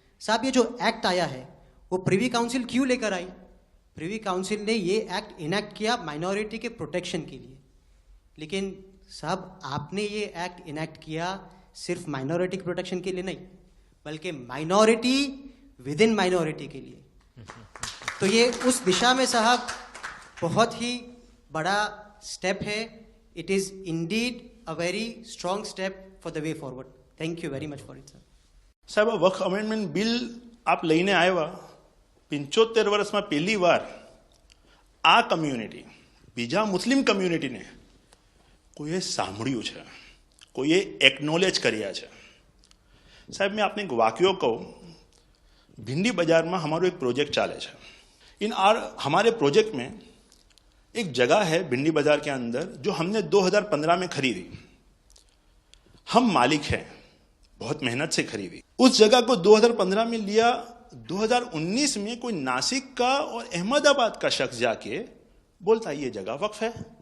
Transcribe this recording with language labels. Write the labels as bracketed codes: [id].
[hi] साहब ये जो एक्ट आया है वो प्रिवी काउंसिल क्यों लेकर आई? प्रिवी काउंसिल ने ये एक्ट इनैक्ट किया माइनॉरिटी के प्रोटेक्शन के लिए, लेकिन साहब आपने ये एक्ट इनैक्ट किया सिर्फ माइनॉरिटी के प्रोटेक्शन के लिए नहीं, बल्कि माइनॉरिटी विद इन माइनॉरिटी के लिए। तो ये उस दिशा में साहब बहुत ही बड़ा स्टेप है। [en] It is indeed a very strong step for the way forward. Thank you very much for it sir. [gu] સાહેબ, વક્ફ અમેન્ડમેન્ટ બિલ આપ લઈને આવ્યા, 75 વર્ષમાં પહેલી વાર આ કમ્યુનિટી, બીજા મુસ્લિમ કમ્યુનિટીને કોઈએ સાંભળ્યું છે, કોઈએ એકનોલેજ કર્યા છે। [hi] સાહેબ, मैं आपने एक वाक्य कहूँ, भिंडी बाजार में हमारो एक प्रोजेक्ट चाले है। हमारे प्रोजेक्ट में एक जगह है भिंडी बाजार के अंदर जो हमने 2015 में खरीदी। हम मालिक हैं, बहुत मेहनत से खरीदी। उस जगह को 2015 में लिया, 2019 में कोई नासिक का और अहमदाबाद का शख्स जाके बोलता ये जगह वक्फ है।